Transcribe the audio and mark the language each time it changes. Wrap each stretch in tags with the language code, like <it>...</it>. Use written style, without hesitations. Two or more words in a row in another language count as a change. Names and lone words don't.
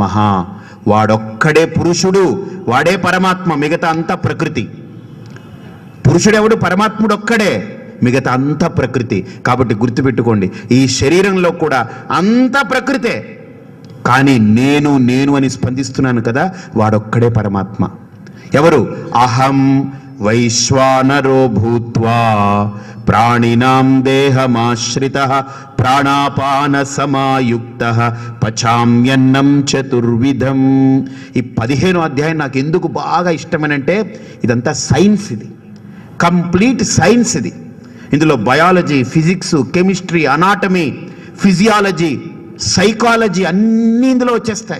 <te>వాడొక్కడే పురుషుడు, వాడే పరమాత్మ, మిగతా అంతా ప్రకృతి. పురుషుడెవడు? పరమాత్ముడు ఒక్కడే, మిగతా అంతా ప్రకృతి. కాబట్టి గుర్తుపెట్టుకోండి, ఈ శరీరంలో కూడా అంతా ప్రకృతే. కానీ నేను అని స్పందిస్తున్నాను కదా, వాడొక్కడే పరమాత్మ. ఎవరు?</te> <sa>అహం వైశ్వానరో భూత్వా ప్రాణినాం దేహమాశ్రితః ప్రాణాపాన సమాయుక్తః పచామ్యన్నం చతుర్విధం.</sa> <te>ఈ 15వ అధ్యాయం నాకు ఎందుకు బాగా ఇష్టమనంటే ఇదంతా సైన్స్. ఇది</te> <en>complete science.</en> <te>ఇది ఇందులో</te> <en>biology, physics, chemistry, anatomy, physiology, psychology</en> <te>అన్నీ ఇందులో వచ్చేస్తాయి.</te>